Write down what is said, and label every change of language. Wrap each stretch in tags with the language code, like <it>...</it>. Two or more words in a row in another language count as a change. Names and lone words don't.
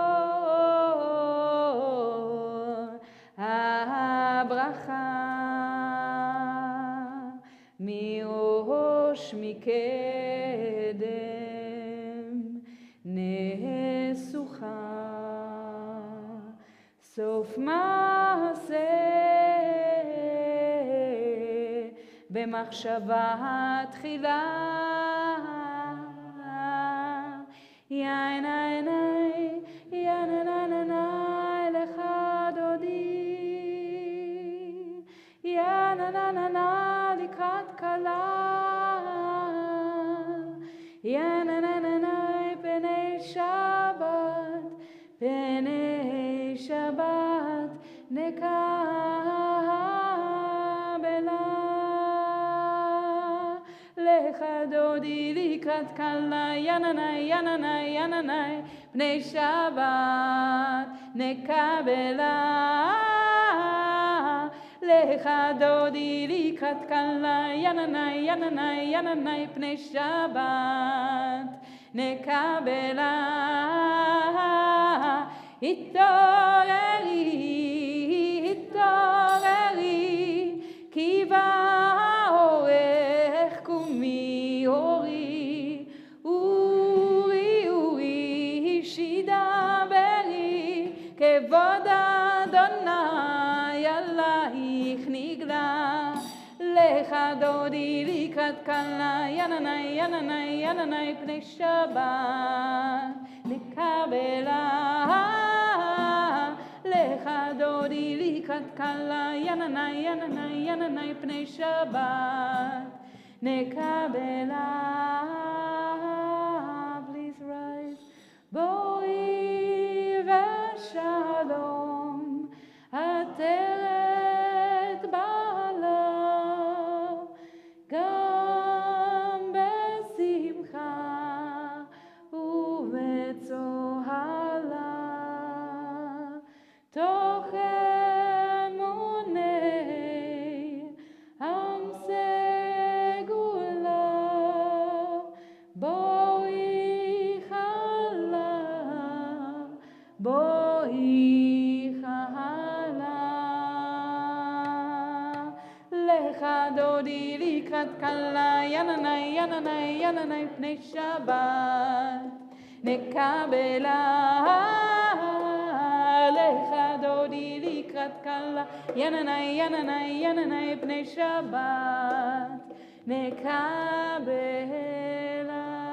<he>הברכה, מראש מקדם נסוכה, סוף מעשה במחשבה תחילה. יא נאי נאי, יא נאי נאי נאי לך דודי. יא נאי נאי נאי נאי לקראת כלה. יא נאי נאי נאי נאי פני שבת, פני שבת נקבלה. לך דודי לקראת כלה. יא נאי נאי, יא נאי נאי, יא נאי נאי פני שבת נקבלה. לך דודי לקראת כלה. יא נאי נאי, יא נאי נאי, יא נאי נאי פני שבת נקבלה. התעוררי, התעוררי, כי בא אורך קומי אורי. אורי אורי שידברי, כבוד אדוני עלייך נגלה. לך דודי לקראת כלה. יא נאי נאי, יא נאי נאי, יא נאי נאי פני שבת נקבלה. לך דודי לקראת כלה. יא נאי נאי, יא נאי נאי, יא נאי נאי פני שבת נקבלה.</he> <en>Please rise.</en> <he>בואי ושלום, עטרת בעלה, גם בשמחה ובצוהלה. תוך אמוני עם סגולה, בואי חלה, בואי חלה. לך דודי לקראת כלה. יא נאי נאי, יא נאי נאי, יא נאי נאי פני שבת נקבלה. לך דודי לקראת כלה. יא נאי נאי, יא נאי נאי, יא נאי נאי פני שבת נקבלה.</he>